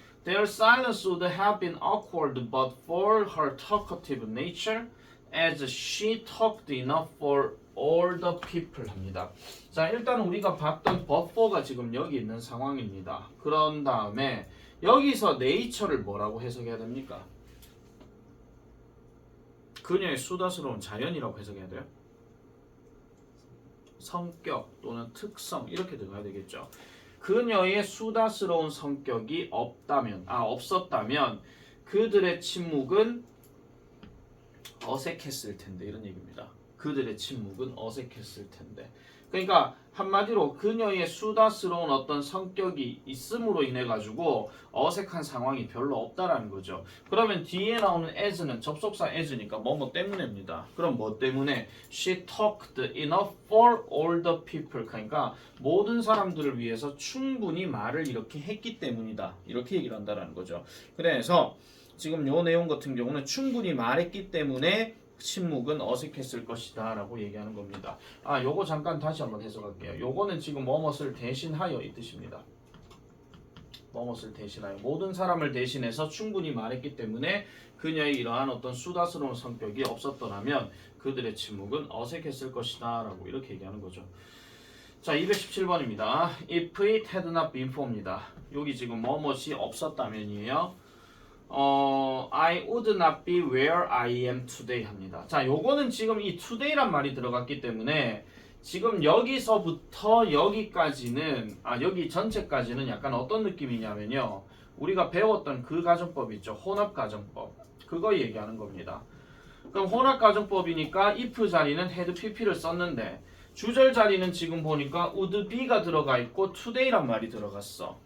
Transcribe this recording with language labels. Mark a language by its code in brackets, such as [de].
[en] Their silence would have been awkward but for her talkative nature, as she talked enough for all the people [ko] 합니다. 자, 일단 우리가 봤던 but for가 지금 여기 있는 상황입니다. 그런 다음에 여기서 nature를 뭐라고 해석해야 됩니까? 그녀의 수다스러운 자연이라고 해석해야 돼요. 성격 또는 특성 이렇게 들어가야 되겠죠. 그녀의 수다스러운 성격이 없었다면 그들의 침묵은 어색했을 텐데 이런 얘기입니다. 그들의 침묵은 어색했을 텐데. 그러니까 한마디로 그녀의 수다스러운 어떤 성격이 있음으로 인해 가지고 어색한 상황이 별로 없다라는 거죠. 그러면 뒤에 나오는 as는 접속사 as니까 뭐뭐 때문에입니다. 그럼 뭐 때문에? [en] She talked enough for all the people. [ko] 그러니까 모든 사람들을 위해서 충분히 말을 이렇게 했기 때문이다. 이렇게 얘기를 한다라는 거죠. 그래서 지금 요 내용 같은 경우는 충분히 말했기 때문에 침묵은 어색했을 것이다 라고 얘기하는 겁니다. 아, 요거 잠깐 다시 한번 해석할게요. 요거는 지금 뭐뭇을 대신하여 이 뜻입니다. 뭐뭇을 대신하여 모든 사람을 대신해서 충분히 말했기 때문에 그녀의 이러한 어떤 수다스러운 성격이 없었더라면 그들의 침묵은 어색했을 것이다 라고 이렇게 얘기하는 거죠. 자, 217번입니다. [en] If it had not been for입니다. [ko] 여기 지금 뭐뭇이 없었다면이에요. [en] I would not be where I am today [ko] 합니다. 자, 요거는 지금 이 today란 말이 들어갔기 때문에 지금 여기서부터 여기까지는 여기 전체까지는 약간 어떤 느낌이냐면요. 우리가 배웠던 그 가정법 있죠. 혼합 가정법. 그거 얘기하는 겁니다. 그럼 혼합 가정법이니까 if 자리는 had pp를 썼는데 주절 자리는 지금 보니까 would be가 들어가 있고 today란 말이 들어갔어.